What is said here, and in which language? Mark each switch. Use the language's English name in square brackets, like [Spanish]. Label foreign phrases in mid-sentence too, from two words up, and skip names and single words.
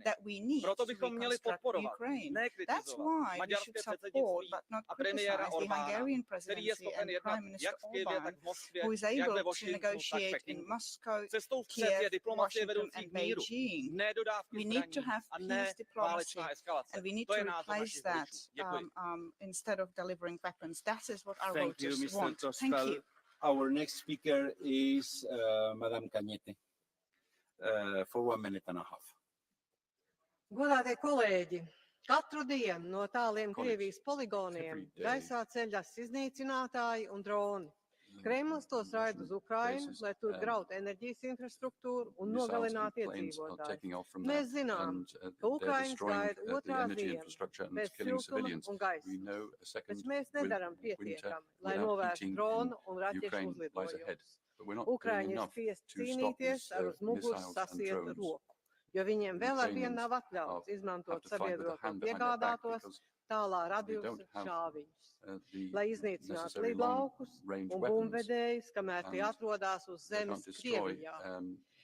[Czech] Proto bychom měli podporovat, ne kritizovat maďarské předsednictví a premiéra Orbána, který je schopen jednat jak v Kyjevě, tak v Moskvě, jak ve Washingtonu, tak v Pekingu. Cestou vpřed je diplomacie vedoucí k míru, ne dodávky zbraní a ne válečná eskalace. To je názor našich voličů. Děkuji. [English] Instead of delivering weapons. That is what our Thank you, voters Mr. want. Tostal. Thank you. Our next speaker is Madame Cagnete for 1 minute and a half. [Latvian] Godātie kolēģi, katru dienu no tāliem Krievijas poligoniem gaisā ceļas iznīcinātāji un droni. Kremlis tos raida uz Ukrainu, lai tur grautu enerģijas infrastruktūru un nogalinātu iedzīvotājus. Mēs zinām, ka Ukrainas gaida otrā ziema bez siltuma un gaisa, bet mēs nedaram pietiekami, lai novērstu dronu un raķešu uzlidojumus. Ukraiņi ir spiesti cīnīties ar uz muguras sasietu roku, jo viņiem vēl ar vienu nav atļauts izmantot sabiedroto piegādātos tālā radiusa šāviņus, lai iznīcinātu lidlaukus un bumbvedējus, kamēr tie atrodas uz zemes Krievijā.